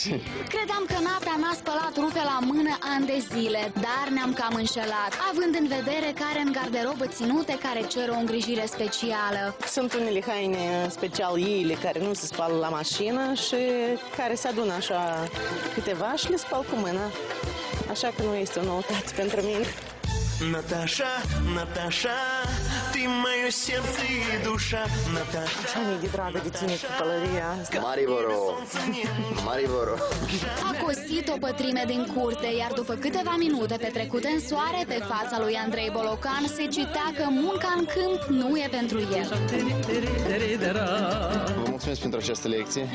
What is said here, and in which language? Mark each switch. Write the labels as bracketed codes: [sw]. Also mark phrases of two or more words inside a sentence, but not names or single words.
[ro] Credeam că Nata n-a spălat rufe la mână ani de zile, dar ne-am cam înșelat, având în vedere că are în garderobă ținute care cer o îngrijire specială. Sunt unele haine special ele care nu se spală la mașină și care se adună așa câteva și le spal cu mâna. Așa că nu este o noutate pentru mine. [ru] Наташа, Наташа, ты мое сердце и душа, Наташа. [ro] Așa mi-e de dragă de tine cu pălăria asta. Mariboro. A cosit o pătrime din curte, iar după câteva minute petrecute în soare, pe fața lui Andrei Bolocan se citea că munca în câmp nu e pentru el. Vă mulțumesc pentru această lecție.